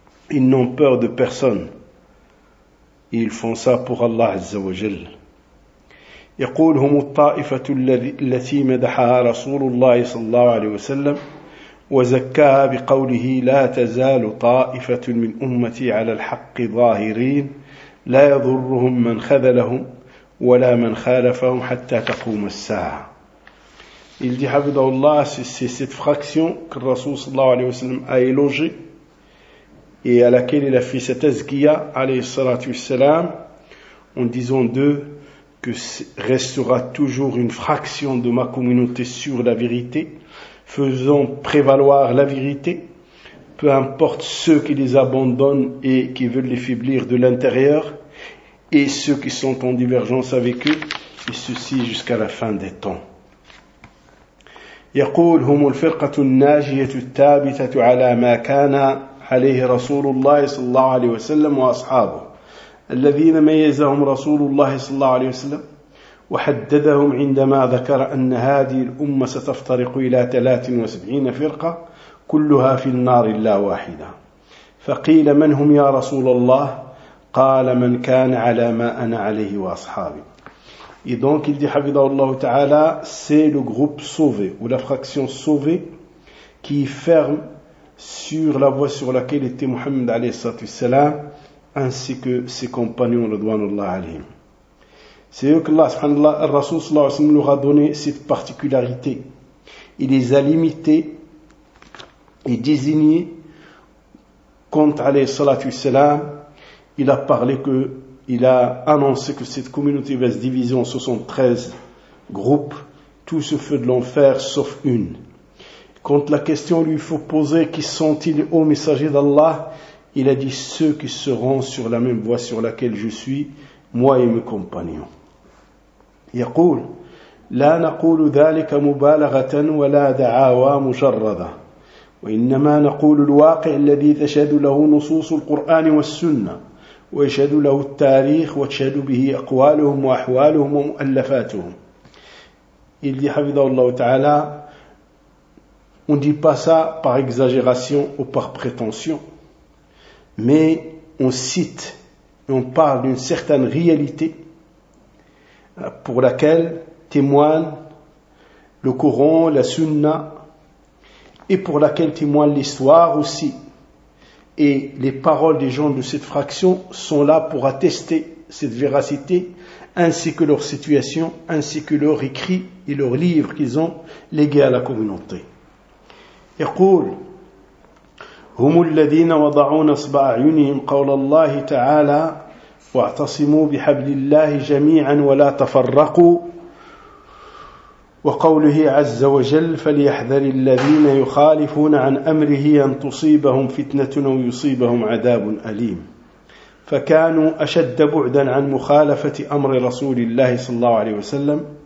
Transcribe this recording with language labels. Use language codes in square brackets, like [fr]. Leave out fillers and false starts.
[fr] Ils n'ont peur de personne. Et ils font ça pour Allah [ar] Azza wa Jal. يقول هم الطائفة التي مدحها رسول الله صلى الله عليه وسلم وزكاها بقوله لا تزال طائفة من أمتي على الحق ظاهرين لا يضرهم من خذلهم ولا من خالفهم حتى تقوم الساعة. [fr] Il dit Habibullah, c'est cette fraction que le Rasoul [ar] صلى الله عليه وسلم [fr] a élogé et à laquelle il a fait cette azkiya, [ar] alayhi salatu wassalam, [fr] en disant d'eux que restera toujours une fraction de ma communauté sur la vérité, faisant prévaloir la vérité, peu importe ceux qui les abandonnent et qui veulent les faiblir de l'intérieur, et ceux qui sont en divergence avec eux, et ceci jusqu'à la fin des temps. [ar] يقول هم الفرقة الناجية التابتة على ما كان عليه رسول الله صلى الله عليه وسلم وأصحابه الذين ميزهم رسول الله صلى الله عليه وسلم وحددهم عندما ذكر أن هذه الأمة ستفترق إلى 73 فرقة كلها في النار لا واحدة. فقيل من هم يا رسول الله؟ قال من كان على ما أنا عليه وأصحابي. [fr] Et donc il dit Habibullah Ta'ala, c'est le groupe sauvé ou la fraction sauvée qui est ferme sur la voie sur laquelle était Muhammad [ar] alayhi salatu wassalam [fr] ainsi que ses compagnons [ar] radouanullah alayhim. [fr] C'est eux que Allah subhanallah, le Rasoul [ar] sallallahu alayhi wa sallam [fr] leur a donné cette particularité. Il les a limités et désignés contre [ar] alayhi salatu wassalam. [fr] Il a parlé que Il a annoncé que cette communauté va se diviser en 73 groupes, tous au feu de l'enfer, sauf une. Quand la question lui faut poser, qui sont-ils, ô messager d'Allah, il a dit, ceux qui seront sur la même voie sur laquelle je suis, moi et mes compagnons. [ar] يقول لا نقول ذلك مبالغة ولا دعاوى مجردة وإنما نقول الواقع الذي تشهد له نصوص القرآن والسنة ويشهد له التاريخ وتشهد به أقوالهم وأحوالهم ومؤلفاتهم. [fr] Il dit [ar] حفظه الله تعالى, [fr] on ne dit pas ça par exagération ou par prétention, mais on cite et on parle d'une certaine réalité pour laquelle témoignent le Coran, la Sunna, et pour laquelle témoigne l'histoire aussi. Et les paroles des gens de cette fraction sont là pour attester cette véracité, ainsi que leur situation, ainsi que leurs écrits et leurs livres qu'ils ont légués à la communauté. [ar] يقول هم الذين وضعوا نصب أعينهم قول الله تعالى واعتصموا بحبل الله جميعا ولا تفرقوا وقوله عز وجل فليحذر الذين يخالفون عن أمره أن تصيبهم فتنة أو يصيبهم عذاب أليم فكانوا أشد بعدا عن مخالفة أمر رسول الله صلى الله عليه وسلم